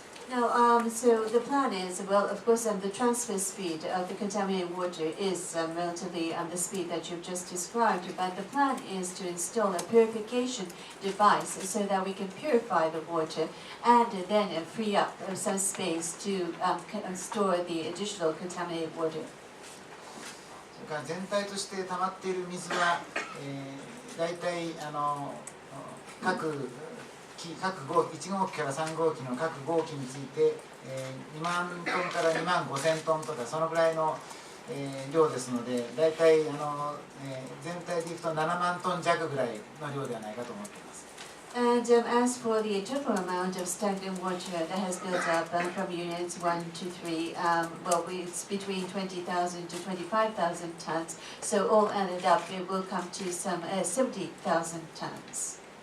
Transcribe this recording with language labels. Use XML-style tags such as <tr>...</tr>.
<en>Now, so the plan is, well, of course, the transfer speed of the contaminated water is relatively the speed that you've just described, but the plan is to install a purification device so that we can purify the water and then free up some space to store the additional contaminated water.</en> <ja>それから全体として溜まっている水は、大体各号機1号機から3号機の各号機について、2万トンから2万5000トンとかそのぐらいの、量ですので、大体全体でいくと7万トン弱ぐらいの量ではないかと思っています。</ja> <en>And as for the total amount of stagnant water that has built up from units 1 to 3, well, it's between 20,000 to 25,000 tons. So all added up, it will come to some 70,000 tons.</en>